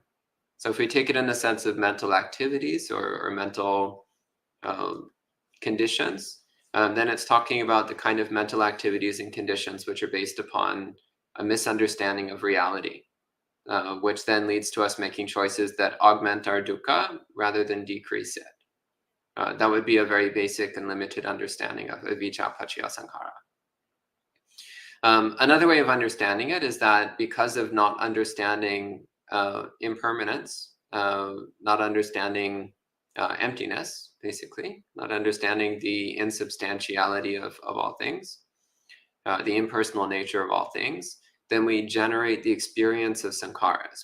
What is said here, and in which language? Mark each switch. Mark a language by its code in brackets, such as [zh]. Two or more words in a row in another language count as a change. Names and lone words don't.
[en] So if we take it in the sense of mental activities or mental conditions, then it's talking about the kind of mental activities and conditions which are based upon a misunderstanding of reality, which then leads to us making choices that augment our dukkha rather than decrease it. That would be a very basic and limited understanding of [pi] avijja paccaya sankhara. [en] Another way of understanding it is that because of not understanding impermanence, not understanding emptiness, basically, not understanding the insubstantiality of all things, the impersonal nature of all things, then we generate the experience of sankharas.